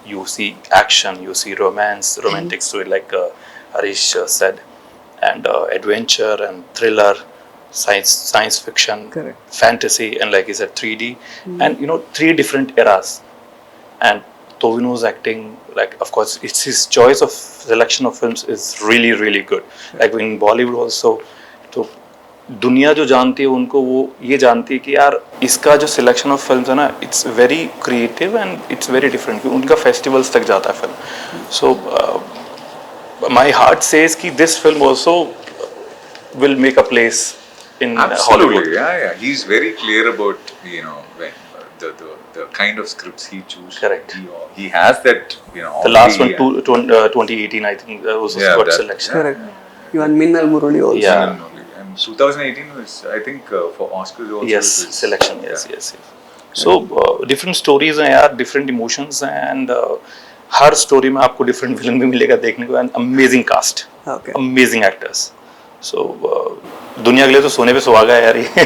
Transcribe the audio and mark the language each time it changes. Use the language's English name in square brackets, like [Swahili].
[English] You see action, you see romance, romantic story like Harish said, and adventure and thriller, science fiction, Correct. fantasy, and like you said 3D, and 3 different eras. And Tovino's acting, like of course it's his choice of selection of films is really really good. Like in Bollywood also, [Hindi] तो दुनिया जो जानती है उनको वो ये जानती है कि यार इसका जो सिलेक्शन ऑफ फिल्म्स है ना, [English] It's very creative and it's very different. [Hindi] उनका फेस्टिवल्स तक जाता है film. [English] So my heart says कि this film also will make a place in Absolutely, Hollywood. yeah. He's very clear about when the kind of scripts he chooses. Correct. He has that The last one, already, 2018, I think, was a Yeah, good that- selection. Correct. Even Minnal Murali also. Yeah. And 2018 was, I think, for Oscars also. Yes, it was- selection. yeah. Yes. So different stories हैं यार, different emotions, and [Hindi] हर story में आपको different villain भी मिलेगा देखने को, [English] and amazing cast, Okay. amazing actors. [Hindi] So दुनिया के लिए तो सोने पे सुहागा है यार ये.